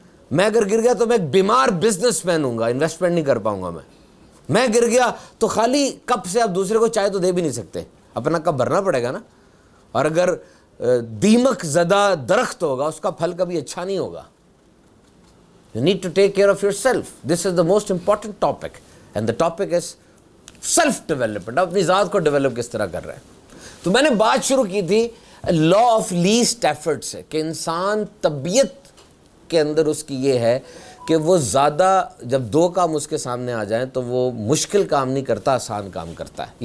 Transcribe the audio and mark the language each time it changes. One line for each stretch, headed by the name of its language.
Urdu: میں اگر گر گیا تو میں ایک بیمار بزنس مین ہوں گا, انویسٹمنٹ نہیں کر پاؤں گا. میں گر گیا تو خالی کپ سے آپ دوسرے کو چائے تو دے بھی نہیں سکتے, اپنا کپ بھرنا پڑے گا نا. اور اگر دیمک زدہ درخت ہوگا, اس کا پھل کبھی اچھا نہیں ہوگا.
English: You need to take care of yourself. This is the most important topic. And the topic is self development.
Urdu: اپنی ذات کو ڈیولپ کس طرح کر رہے ہیں. تو میں نے بات شروع کی تھی لا آف لیسٹ ایفرٹ سے, کہ انسان طبیعت کے اندر اس کی یہ ہے کہ وہ زیادہ, جب 2 کام اس کے سامنے آ جائیں تو وہ مشکل کام نہیں کرتا, آسان کام کرتا ہے.